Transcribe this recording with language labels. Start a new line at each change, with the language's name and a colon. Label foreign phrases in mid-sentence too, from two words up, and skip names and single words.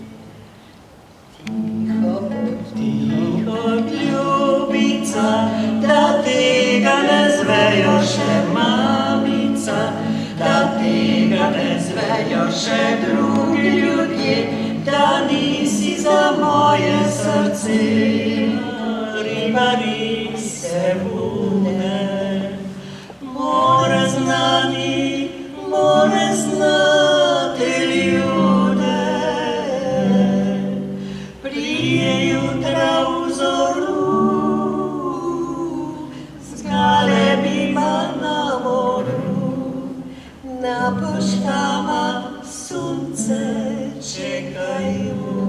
Slovenian: Tiho, tiho, ljubica, da tega ne zvejo še mamica, da tega ne zvejo še drugi ljudje, da nisi za moje srce.
Croatian: Ribari se bude, more znati ljude, prije jutra v zoru, z galebima na moru, na poštama sunce čekajo.